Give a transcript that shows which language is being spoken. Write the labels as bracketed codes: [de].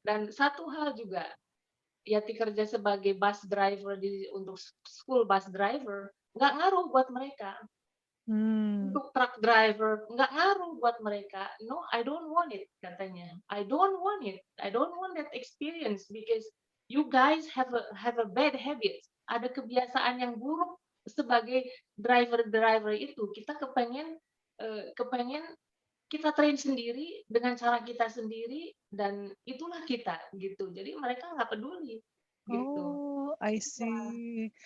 [id] Dan satu hal juga, Yati kerja sebagai bus driver untuk school bus driver, nggak ngaruh buat mereka. Mmm. Untuk truck driver, nggak ngaruh buat mereka. [en] "No, I don't want it," [id] katanya. [en] "I don't want it. I don't want that experience because you guys have a bad habit." [id] Ada kebiasaan yang buruk sebagai driver-driver itu. Kita kepengen kita train sendiri dengan cara kita sendiri dan itulah kita, gitu. Jadi mereka nggak peduli, gitu. [en] Oh, I [id] Iya, [en] see.